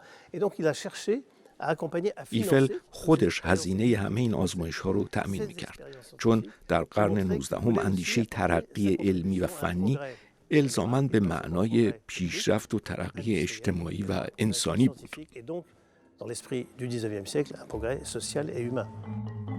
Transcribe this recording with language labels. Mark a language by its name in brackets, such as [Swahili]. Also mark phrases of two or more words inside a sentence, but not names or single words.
[French] Et donc il a cherché à accompagner, à ایفل financer [Persian] خودش هزینه همه این آزمایش ها رو تأمین میکرد، چون در قرن 19 اندیشه ترقی علمی و فنی الزاماً به معنای پیشرفت و ترقی اجتماعی و انسانی بود. [French] Et donc, dans l'esprit du 19e siècle, un progrès social et humain.